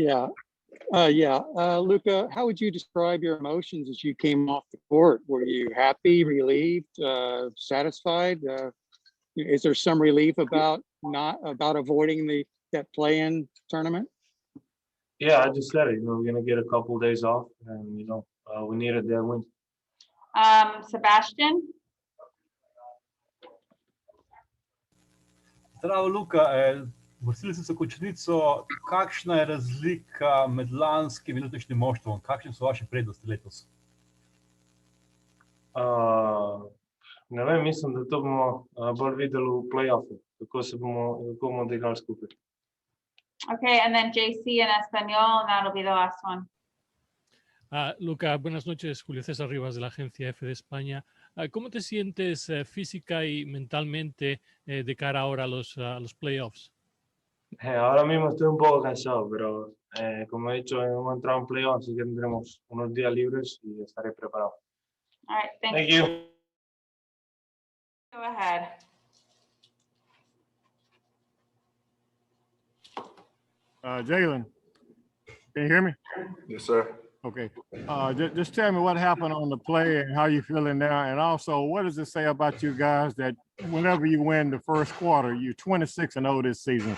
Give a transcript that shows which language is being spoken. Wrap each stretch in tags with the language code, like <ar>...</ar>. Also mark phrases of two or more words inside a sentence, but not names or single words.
<en>Luka, how would you describe your emotions as you came off the court? Were you happy, relieved, satisfied? Is there some relief about avoiding that play-in tournament? Yeah, I just said it. We're gonna get a couple of days off, and we needed that win. Sebastian?</en> <sl>Zdravo, Luka. Vrstili ste se v končnico. Kakšna je razlika med lanskim in letošnjim moštvom? Kakšne so vaše prednosti letos? Ne vem, mislim, da to bomo bolj videli v play-offu, kako bomo odigrali skupaj.</sl> <en>Okay, and then JC in Espanol, and that'll be the last one.</en> <es>Luka, buenas noches. Julio César Rivas de la agencia F de España. ¿Cómo te sientes física y mentalmente de cara ahora a los playoffs? Ahora mismo estoy un poco cansado, pero como he dicho, hemos entrado en playoffs, así que tendremos unos días libres y estaré preparado.</es> <en>All right, Thank you. Go ahead. Jalen, can you hear me? Yes, sir. Okay. Just tell me what happened on the play and how you feeling now, and also what does it say about you guys that whenever you win the first quarter, you're 26-0 this season.</en>